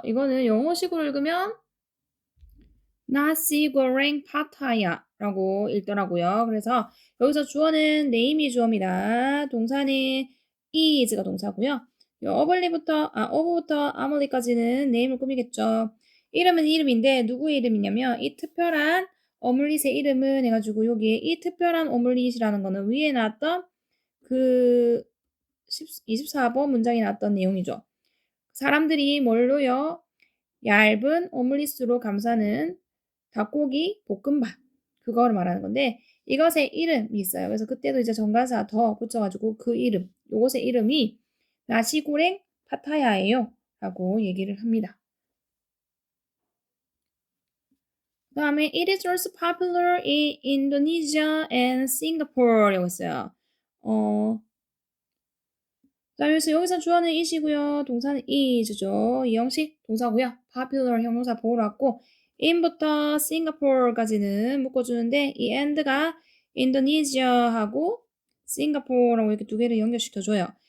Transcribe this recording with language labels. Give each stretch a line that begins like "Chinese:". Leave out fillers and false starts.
Korean: 이거는 영어식으로 읽으면 nasi goreng pattaya라고 읽더라고요. 그래서 여기서 주어는 name이 주어입니다. 동사는 is가 동사고요. 어블리부터 of부터 omelette까지는 name을 꾸미겠죠. 이름은 이름인데 누구의 이름이냐면 이 특별한 오믈릿의 이름은 해가지고 여기에 이 특별한 오믈릿이라는 거는 위에 나왔던 그 24번 문장에 나왔던 내용이죠. 사람들이 뭘로요? 얇은 오믈릿으로 감싸는 닭고기 볶음밥 그거를 말하는 건데 이것의 이름이 있어요. 그래서 그때도 이제 정관사 더 붙여가지고 그 이름 요것의 이름이 나시고랭 파타야예요 라고 얘기를 합니다. 그 다음에
English: it is also popular in Indonesia and Singapore
Korean: 라고 했어요. 그다음에 여기서 주어는 is이고요. 동사는 is죠. 이 형식 동사고요. popular 형용사 보호로 왔고 in부터 Singapore까지는 묶어주는데 이 and가 Indonesia하고 Singapore라고 이렇게 두 개를 연결시켜줘요.